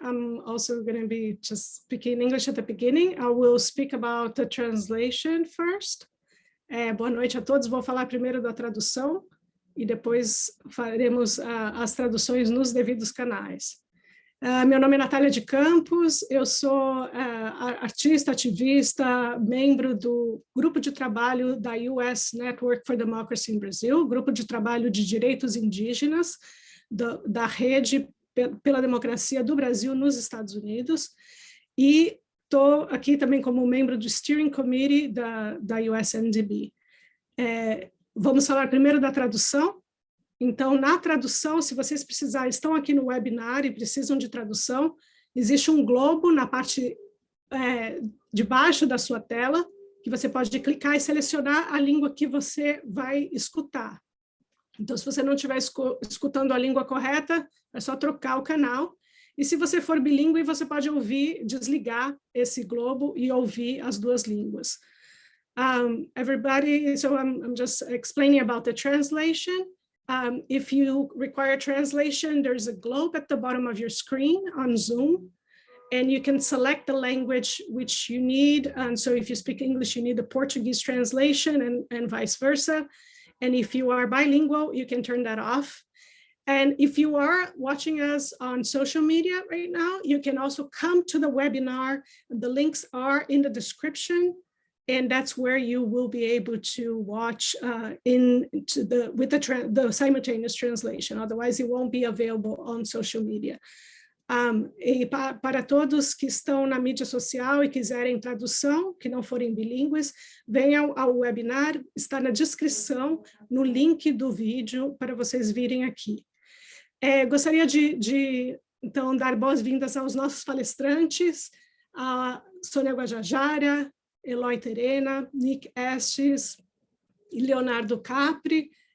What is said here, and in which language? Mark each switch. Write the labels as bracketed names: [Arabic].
[English] I'm also going to be just speaking English at the beginning. I will speak about the translation first. [Portuguese] Boa noite a todos. Vou falar primeiro da tradução e depois faremos as traduções nos devidos canais. Meu nome é Natália de Campos, eu sou artista, ativista, membro do grupo de trabalho da US Network for Democracy in Brazil, grupo de trabalho de direitos indígenas da rede pela democracia do Brasil nos Estados Unidos, e estou aqui também como membro do Steering Committee da USNDB. Vamos falar primeiro da tradução. Então, na tradução, se vocês precisarem, estão aqui no webinar e precisam de tradução, existe um globo na parte de baixo da sua tela, que você pode clicar e selecionar a língua que você vai escutar. Então, se você não estiver escutando a língua correta, é só trocar o canal. E se você for bilíngue, você pode desligar esse globo e ouvir as duas línguas. [English] Everybody, so I'm just explaining about the translation. If you require translation, there's a globe at the bottom of your screen on Zoom, and you can select the language which you need. And so if you speak English, you need the Portuguese translation and vice versa. And if you are bilingual, you can turn that off. And if you are watching us on social media right now, you can also come to the webinar. The links are in the description. And that's where you will be able to watch with the simultaneous translation. Otherwise, it won't be available on social media. [Portuguese] E para todos que estão na mídia social e quiserem tradução, que não forem bilíngues, venham ao webinar, está na descrição, no link do vídeo, para vocês virem aqui. Gostaria de então, dar boas-vindas aos nossos palestrantes, a Sonia Garzaga, Eloy Terena, Nick Estes e Leonardo Crippa,